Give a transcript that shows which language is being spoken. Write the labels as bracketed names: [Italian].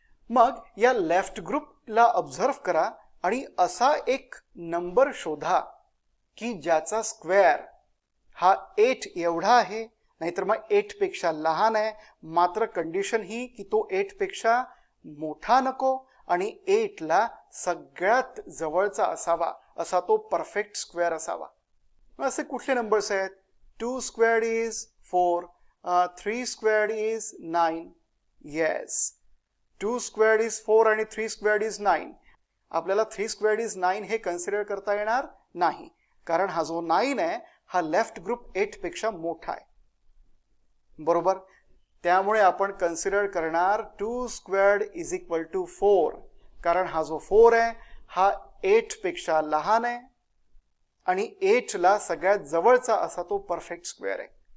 [Marathi] मग या लेफ्ट ग्रुपला ऑब्झर्व करा आणि असा एक नंबर शोधा की ज्याचा स्क्वेअर हा 8 एवढा आहे, नाहीतर मग 8 पेक्षा लहान आहे, मात्र कंडिशन ही की तो 8 पेक्षा मोठा नको आणि 8 ला सगळ्यात जवळचा असावा, असा तो परफेक्ट स्क्वेअर असावा. असे कुठले नंबर्स आहेत? [English] 2 squared is 4, 3 squared is 9. Yes, 2 squared is 4 आणि 3 squared is 9. [Marathi] आपल्याला 3 स्क्वेअर्ड इज 9 हे कन्सिडर करता येणार नाही, कारण हा जो 9 आहे हा लेफ्ट ग्रुप 8 पेक्षा मोठा आहे. बरोबर, त्यामुळे आपण कन्सिडर करणार [English] 2 squared is equal to 4, [Marathi] कारण हा जो 4 आहे हा 8 पेक्षा लहान आहे आणि 8 ला सगळ्यात जवळचा असा तो परफेक्ट स्क्वेअर आहे.